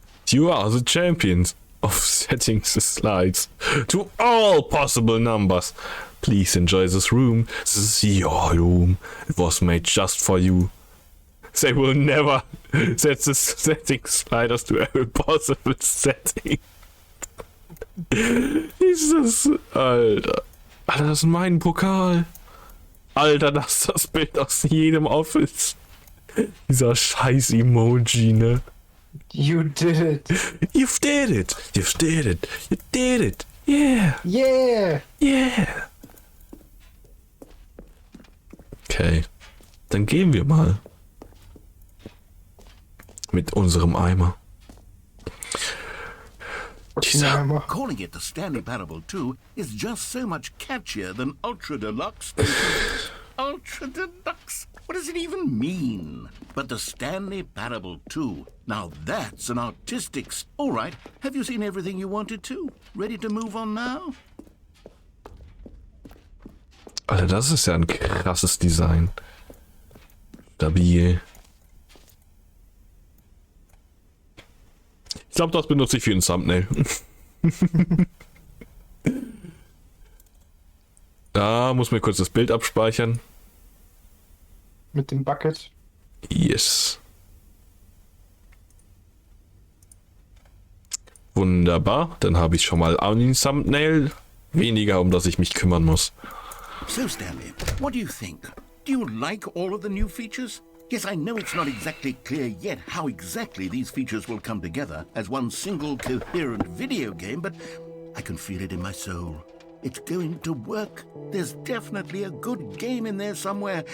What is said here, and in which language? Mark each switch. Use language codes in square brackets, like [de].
[en] You are the champions of setting the slides to all possible numbers. Please enjoy this room. This is your room. It was made just for you. They will never set the setting sliders to every possible setting. [de] Jesus, Alter. Alter, das ist mein Pokal. Alter, das ist das Bild aus jedem Office. Dieser scheiß Emoji, ne? [en] You did it. You did it. You did it. You did it. Yeah. Yeah. Yeah. [de] Okay. Dann gehen wir mal. Mit unserem Eimer. Dieser [en] Calling it the Stanley Parable 2 is just so much catchier than Ultra Deluxe. Ultra Deluxe? What does it even mean? But the Stanley Parable 2, now that's an artistic... All right, have you seen everything you wanted to? Ready to move on now? [de] Alter, das ist ja ein krasses Design. Stabil. Ich glaube, das benutze ich für ein Thumbnail. Da muss mir kurz das Bild abspeichern. Mit dem Bucket. [en] Yes. [de] Wunderbar. Dann habe ich schon mal ein Thumbnail. Weniger, um das ich mich kümmern muss. [en] So, Stanley, what do you think? Do you like all of the new features? Yes, I know it's not exactly clear yet how exactly these features will come together as one single coherent video game, but I can feel it in my soul. It's going to work. There's definitely a good game in there somewhere.